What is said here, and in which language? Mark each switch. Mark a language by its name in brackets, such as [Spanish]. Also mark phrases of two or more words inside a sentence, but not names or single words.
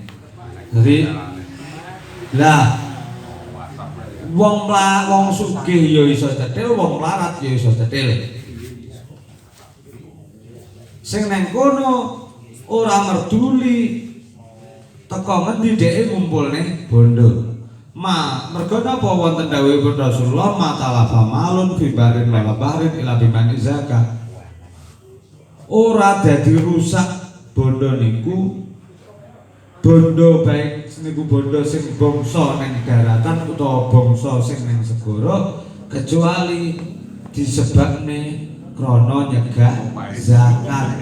[Javanese] Jadi lah wong sugih ya iso cetil, wong melarat ya iso cetil. Sing nang kono ora merduli teko ngendi dheke ngumpulne bondo. Mergo napa wonten dawuhipun Rasulullah [Arabic] matalafa malun fi barin wala bahrin ila biman zakat. [Javanese] Ora dadi rusak bondo niku bondo baik niku bondo sing bangsa ning daratan utawa bangsa sing ning segara kecuali disebabne krana nyegah zakat.